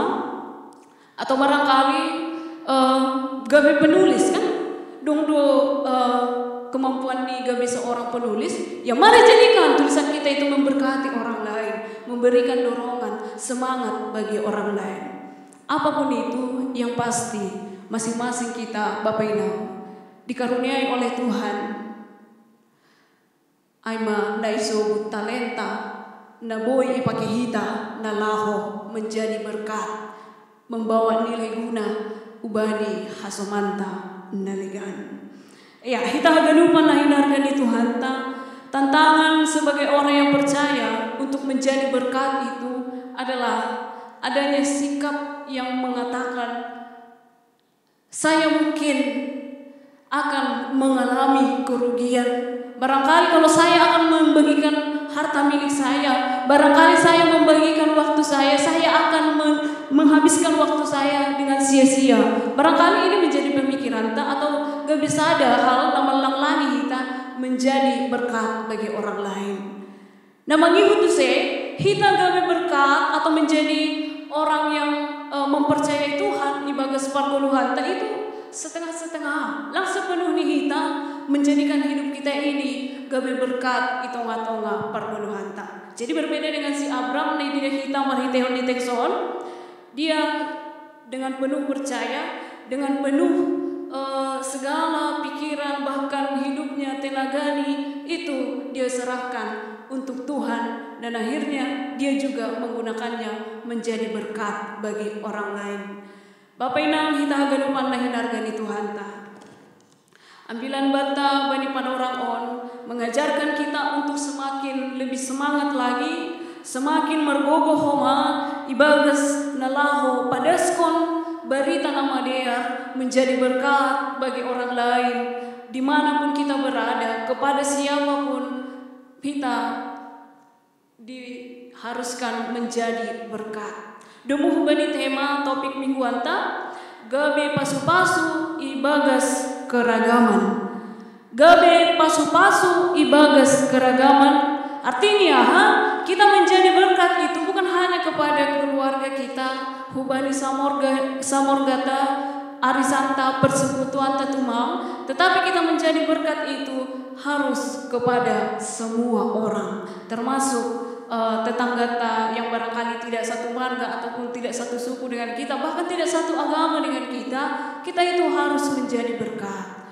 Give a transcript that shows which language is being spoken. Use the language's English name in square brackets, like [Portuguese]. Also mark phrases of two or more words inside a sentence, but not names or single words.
[Indonesian] Atau barangkali gawe penulis kan, kemampuan nih gawe seorang penulis, ya mari jadikan tulisan kita itu memberkati orang lain, memberikan dorongan, semangat bagi orang lain. Apapun itu, yang pasti masing-masing kita Bapak Ibu dikaruniai oleh Tuhan. [Batak Simalungun] Aima naiso talenta naboi ipakehita nalaho [Indonesian] menjadi berkat, membawa nilai guna [Batak Simalungun] ubani hasomanta naligan. [Indonesian] Ya, [Batak Simalungun] kita haganupan nahinarkan di Tuhan [Indonesian] tantangan sebagai orang yang percaya untuk menjadi berkat itu adalah adanya sikap yang mengatakan saya mungkin akan mengalami kerugian. Barangkali kalau saya akan membagikan harta milik saya, barangkali saya membagikan waktu saya akan menghabiskan waktu saya dengan sia-sia. Barangkali ini menjadi pemikiran atau gak bisa ada hal [Batak Simalungun] namalang lani [Indonesian] kita menjadi berkat bagi orang lain. Nah, mengikut kita gawe berkat atau menjadi orang yang mempercayai Tuhan [Batak Simalungun] di bagas pargoluhan [Indonesian] itu setengah-setengah. Langsung penuhnya kita menjadikan hidup kita ini gawe berkat [Batak Simalungun] itonga-tonga pargoluhan. [Indonesian] Jadi berbeda dengan si Abram nih tidak kita [Batak Simalungun] marhitehon di tekson. [Indonesian] Dia dengan penuh percaya, dengan penuh segala pikiran bahkan hidupnya tenagani itu dia serahkan untuk Tuhan dan akhirnya dia juga menggunakannya menjadi berkat bagi orang lain. Bapak [Batak Simalungun] inang kita haganupan nahinargani Tuhan ambilan bata bani [Indonesian] pada orang on mengajarkan kita untuk semakin lebih semangat lagi, semakin [Batak Simalungun] mergogoh homa ibagas nalaho padaskon barita nama [Indonesian] dia menjadi berkat bagi orang lain dimanapun kita berada, kepada siapapun kita diharuskan menjadi berkat. [Batak Simalungun] Demu bani [Indonesian] tema topik minggu [Batak Simalungun] anta gabe pasu-pasu ibagas keragaman. Gabe pasu-pasu ibagas keragaman. [Indonesian] Artinya kita menjadi berkat itu bukan hanya kepada keluarga kita, [Batak Simalungun] hubani samorgata, arisanta, [Indonesian] persekutuan tatumang, tetapi kita menjadi berkat itu harus kepada semua orang, termasuk tetangga yang barangkali tidak satu marga ataupun tidak satu suku dengan kita, bahkan tidak satu agama dengan kita itu harus menjadi berkat.